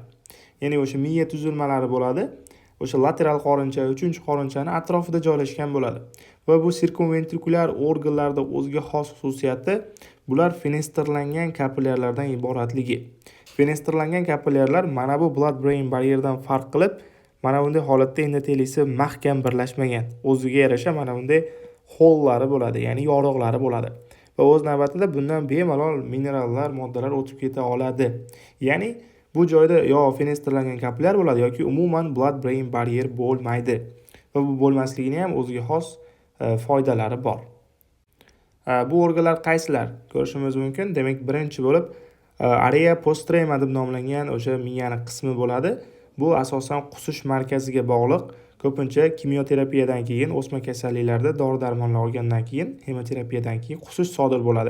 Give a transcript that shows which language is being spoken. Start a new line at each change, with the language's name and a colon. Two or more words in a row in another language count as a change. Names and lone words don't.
Uzbek: Ya'ni o'sha miya tuzilmalari bo'ladi. O'sha lateral qorincha, 3-qorinchani atrofida joylashgan bo'ladi. Va bu sirkumventrikulyar organlarda o'ziga xos xususiyati bular fenestrlangan kapillyarlardan iboratligi. Fenestrlangan kapillyarlar mana bu
English: blood brain barrierdan
Uzbek: farq qilib, mana bunday holatda endotelisi mahkam birlashmagan. O'ziga yarasha mana bunday hollari bo'ladi, ya'ni yoriqlari bo'ladi. Va o'z navbatida bundan bemalol minerallar, moddalar o'tib keta oladi. Ya'ni bu joyda yo fenestrlangan kapillyar bo'ladi yoki umuman
English: blood brain barrier
Uzbek: bo'lmaydi. Va bu bo'lmasligining ham o'ziga xos foydalari bor. Bu organlar qaysilar? Ko'rishimiz mumkin. Demak, birinchi bo'lib area postrema deb nomlangan o'sha miyani qismi bo'ladi. Bu asosan qusish markaziga bog'liq. Ko'pincha kimyoterapiyadan keyin, o'sma kasalliklarda dori-darmonlar olgandan keyin, hemoterapiyadan keyin qusish sodir bo'ladi.